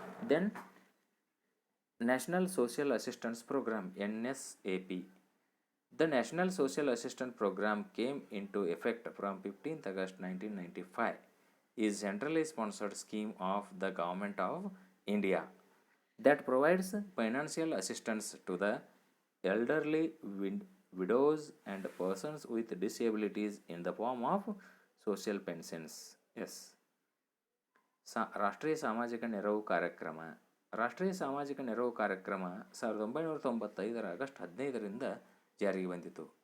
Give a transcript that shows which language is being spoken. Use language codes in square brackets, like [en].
[en] Then national social assistance program, NSAP. The National Social Assistance Program came into effect from 15th August 1995. Is centrally sponsored scheme of the Government of India that provides financial assistance to the elderly, widows and persons with disabilities in the form of social pensions. Yes. [kn] ರಾಷ್ಟ್ರೀಯ ಸಾಮಾಜಿಕ ನೆರವು ಕಾರ್ಯಕ್ರಮ. ರಾಷ್ಟ್ರೀಯ ಸಾಮಾಜಿಕ ನೆರವು ಕಾರ್ಯಕ್ರಮ 1995 August 15ರಿಂದ ಜಾರಿಗೆ ಬಂದಿತು.